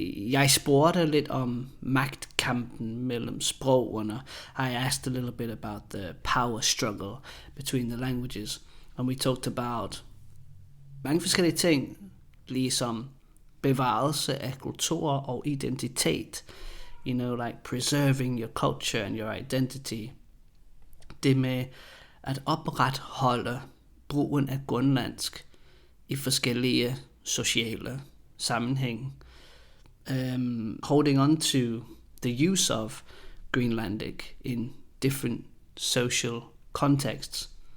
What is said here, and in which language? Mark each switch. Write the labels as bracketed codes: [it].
[da] Jeg spurgte lidt om magtkampen mellem sprogene. [en] I asked a little bit about the power struggle between the languages. And we talked about [da] mange forskellige ting, ligesom bevarelse af kultur og identitet. [en] You know, like preserving your culture and your identity. [da] Det med at opretholde brugen af grønlandsk i forskellige sociale sammenhæng. [en] Holding on to the use of Greenlandic in different social contexts.